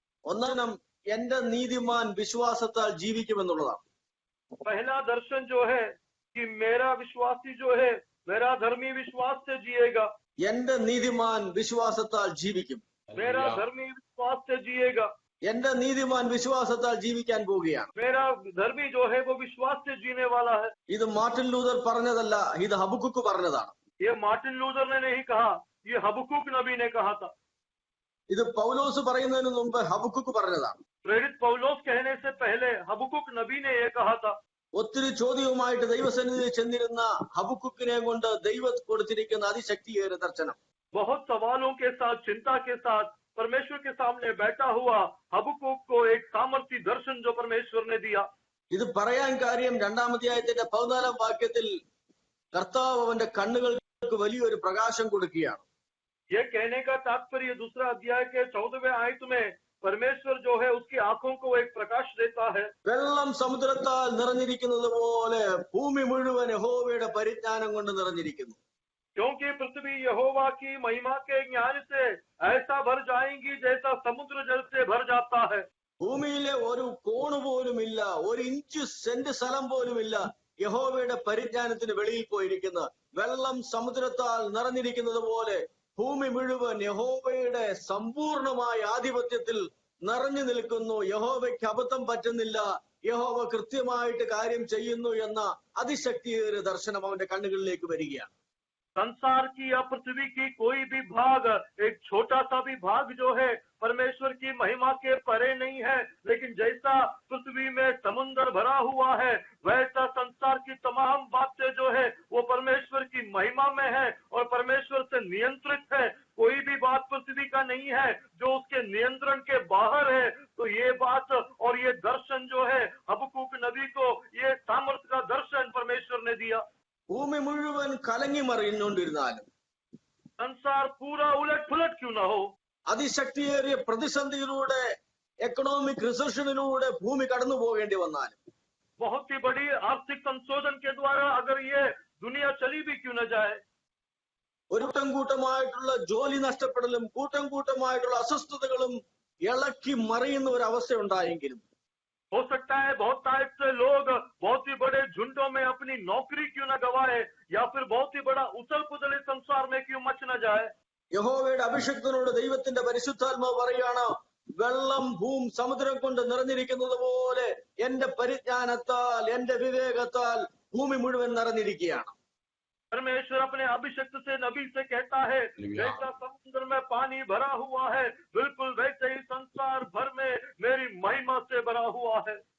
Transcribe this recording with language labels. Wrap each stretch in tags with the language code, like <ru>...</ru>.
<ml>ഒന്നാം എന്റെ നീതിമാൻ വിശ്വാസത്താൽ ജീവിക്കുമെന്നുള്ളതാണ്.</ml> <hi>पहला दर्शन जो है कि मेरा विश्वासी जो है, मेरा धर्मी विश्वास से जिएगा.</hi> <ml>എന്റെ നീതിമാൻ വിശ്വാസത്താൽ ജീവിക്കും.</ml> <hi>मेरा धर्मी विश्वास से जिएगा.</hi> <ml>എന്റെ നീതിമാൻ വിശ്വാസത്താൽ ജീവിക്കാൻ പോവുകയാണ്.</ml> <hi>मेरा धर्मी जो है वो विश्वास से जीने वाला है.</hi> <ml>ഇത് മാർട്ടിൻ ലൂതർ പറഞ്ഞതല്ല, ഇത് ഹബക്കൂക്ക് പറഞ്ഞതാണ്.</ml> <hi>ये मार्टिन लूथर ने नहीं कहा, ये हबक्कूक नबी ने कहा था.</hi> <ml>ഇത് പൗലോസ് പറയുന്നതിന് മുമ്പ് ഹബക്കൂക്ക് പറഞ്ഞതാണ്.</ml> <hi>प्रेरित पौलोस कहने से पहले हबक्कूक नबी ने ये कहा था.</hi> <ml>ഒത്തിരി ചോദ്യവുമായിട്ട് ദൈവസന്നിധിയിൽ ചെന്നിരുന്ന ഹബക്കൂക്കിനെ കൊണ്ട് ദൈവം കൊടുത്തിരിക്കുന്ന അതിശക്തിയേറിയ ദർശനം.</ml> <hi>बहुत सवालों के साथ, चिंता के साथ परमेश्वर के सामने बैठा हुआ हबक्कूक को एक सामर्थी दर्शन जो परमेश्वर ने दिया.</hi> <ml>ഇത് പറയാൻ കാര്യം 2-ാം അധ്യായത്തിന്റെ 14-ാം വാക്യത്തിൽ കർത്താവ് അവന്റെ കണ്ണുകൾക്ക് വലിയൊരു പ്രകാശം കൊടുക്കുകയാണ്.</ml> <hi>ये कहने का तात्पर्य दूसरा अध्याय के 14वें आयत में परमेश्वर जो है उसकी आंखों को एक प्रकाश देता है.</hi> <ml>വെള്ളം സമുദ്രത്താൽ നിറഞ്ഞിരിക്കുന്നത് പോലെ ഭൂമി മുഴുവൻ യഹോവയുടെ പരിജ്ഞാനം കൊണ്ട് നിറഞ്ഞിരിക്കുന്നു.</ml> <hi>क्योंकि पृथ्वी यहोवा की महिमा के ज्ञान से ऐसा भर जाएंगी जैसा समुद्र जल से भर जाता है.</hi> <ml>ഭൂമിയിലെ ഒരു കോണ് പോലുമില്ല, 1 ഇഞ്ച് സെന്റ് സ്ഥലം പോലുമില്ല യഹോവയുടെ പരിജ്ഞാനത്തിന് വെളിയിൽ പോയിരിക്കുന്ന. വെള്ളം സമുദ്രത്താൽ നിറഞ്ഞിരിക്കുന്നത് പോലെ ഭൂമി മുഴുവൻ യഹോവയുടെ സമ്പൂർണമായ ആധിപത്യത്തിൽ നിറഞ്ഞു നിൽക്കുന്നു. യഹോവയ്ക്ക് അബദ്ധം പറ്റുന്നില്ല, യഹോവ കൃത്യമായിട്ട് കാര്യം ചെയ്യുന്നു എന്ന അതിശക്തിയേറിയ ദർശനം അവന്റെ കണ്ണുകളിലേക്ക് വരികയാണ്.</ml> <hi>संसार की या पृथ्वी की कोई भी भाग, एक छोटा सा भी भाग जो है परमेश्वर की महिमा के परे नहीं है। लेकिन जैसा पृथ्वी में समुद्र भरा हुआ है, वैसा संसार की तमाम बातें जो है वो परमेश्वर की महिमा में है और परमेश्वर से नियंत्रित है। कोई भी बात पृथ्वी का नहीं है जो उसके नियंत्रण के बाहर है। तो ये बात और ये दर्शन जो है हबक्कूक नबी को, ये सामर्थ्य का दर्शन परमेश्वर ने दिया।</hi> <ml>ഭൂമി മുഴുവൻ കലങ്ങി മറിഞ്ഞുകൊണ്ടിരുന്നാലും</ml> <hi>संसार पूरा उलट पुलट क्यों ना हो,</hi> <ml>അതിശക്തിയേറിയ പ്രതിസന്ധിയിലൂടെ എക്കണോമിക് റിസഷനിലൂടെ ഭൂമി കടന്നു പോകേണ്ടി വന്നാലും</ml> <hi>बहुत ही बड़ी आर्थिक संशोधन के द्वारा अगर ये दुनिया चली भी क्यों न जाए,</hi> <ml>ഒരു കൂട്ടമായിട്ടുള്ള ജോലി നഷ്ടപ്പെടലും കൂട്ടമായിട്ടുള്ള അസ്വസ്ഥതകളും ഇളക്കി മറിയുന്ന ഒരു അവസ്ഥ ഉണ്ടായെങ്കിലും</ml> <hi>हो सकता है बहुत टाइप से लोग बहुत ही बड़े झुंडों में अपनी नौकरी क्यों न गवाए, या फिर बहुत ही बड़ा उथल पुथल इस संसार में क्यों मच न जाए।</hi> <ml>യഹോവയുടെ അഭിഷക്തനോട് ദൈവത്തിന്റെ പരിശുദ്ധാത്മാവ് പറയാണ്, വെള്ളം സമുദ്രം കൊണ്ട് നിറഞ്ഞിരിക്കുന്നത് പോലെ എന്റെ പരിജ്ഞാനത്താൽ എന്റെ വിവേകത്താൽ ഭൂമി മുഴുവൻ നിറഞ്ഞിരിക്കുകയാണ്.</ml> <hi>परमेश्वर अपने अभिषक्त से नबी से कहता है, जैसा समुद्र में पानी भरा हुआ है, बिल्कुल वैसे ही संसार भर में मेरी महिमा से भरा हुआ है।</hi>